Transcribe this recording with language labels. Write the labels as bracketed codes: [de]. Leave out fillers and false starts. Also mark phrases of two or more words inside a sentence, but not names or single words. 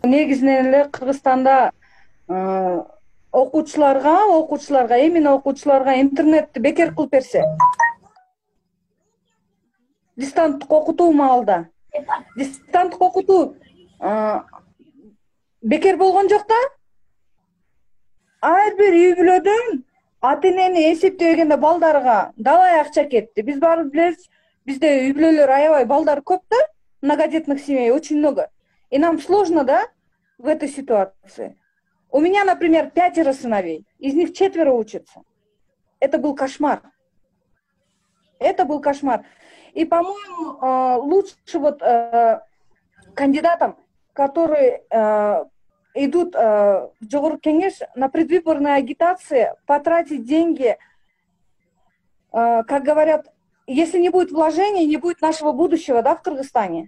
[ky] Негизинен эле Кыргызстанда окуучуларга эмне окуучуларга интернетти бекер кылып берсе, дистанттык окутуу маалда дистанттык окутуу бекер болгон жок да. Ар бир үй бүлөдөн ата-энени эсептегенде балдарга далай акча кетти. Биз баары билебиз, бизде үй бүлөлөр аябай балдар көп да, [ru] многодетных семей очень много. И нам сложно, да, в этой ситуации. У меня, например, 5 сыновей, из них 4 учатся. Это был кошмар. Это был кошмар. И, по-моему, лучше вот кандидатам, которые идут в Жогорку Кеңеш на предвыборные агитации, потратить деньги, как говорят, если не будет вложений, не будет нашего будущего, да, в Кыргызстане.